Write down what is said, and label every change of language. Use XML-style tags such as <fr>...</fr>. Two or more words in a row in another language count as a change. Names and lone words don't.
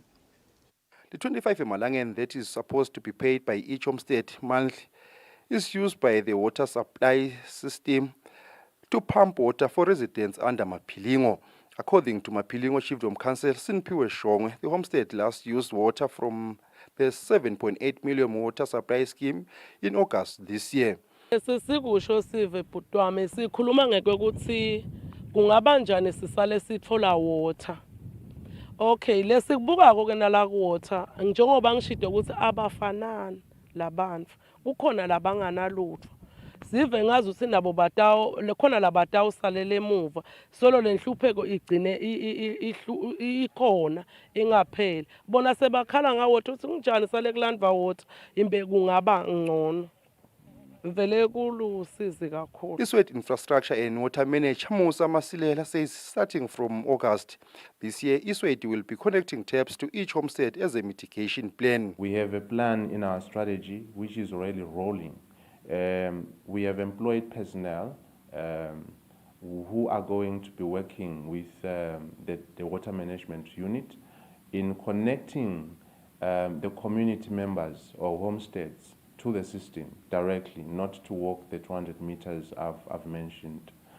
<en>The 25 Emalangeni that is supposed to be paid by each homestead monthly is used by the water supply system to pump water for residents under Mapilingo. According to Mapilingo Chiefdom Council Simpiwe Shongwe, the homestead last used water from the 7.8 million water supply scheme in August this year.</en> <ss>Sesikusho sive bhutwami sikhuluma ngekuthi kungaba njani sisale sithola water. Okay, lesikubuka ke nala water njengoba ngishide ukuthi abafanani labantu ukhona labanganalutho sive ngazi ukuthi nabo batawo lekhona labatawo salele emuva solo lenhlupheko igcine ikhona ingapheli bona sebakhala ngawo ukuthi kunjani sale kulandva water imbe kungaba ngcono vele kulusizi kakhulu.</ss> <en>Eswatini Infrastructure and Water Manager Musa Masilela says starting from August this year, Eswatini will be connecting taps to each homestead as a mitigation plan. We have a plan in our strategy which is already rolling. We have employed personnel who are going to be working with the water management unit in connecting the community members or homesteads to the system directly, not to walk the 200 meters I've mentioned.</en>